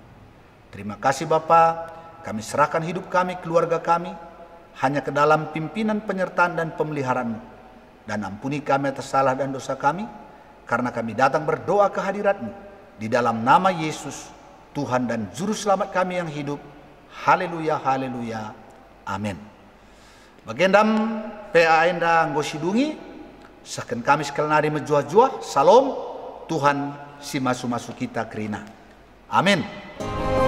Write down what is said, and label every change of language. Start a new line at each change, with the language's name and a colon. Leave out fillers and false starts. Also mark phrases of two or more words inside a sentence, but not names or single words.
Indonesian: Terima kasih Bapa, kami serahkan hidup kami, keluarga kami, hanya ke dalam pimpinan, penyertaan dan pemeliharaan-Mu. Dan ampuni kami atas salah dan dosa kami, karena kami datang berdoa ke hadirat-Mu. Di dalam nama Yesus, Tuhan dan Juru Selamat kami yang hidup. Haleluya, haleluya, amin.
Batak Karo: Bagendam PA enda nggosidungi, saken kami sekali nari menjuah-juah, salom, Tuhan si masu-masu kita kerina.
Indonesian: Amin.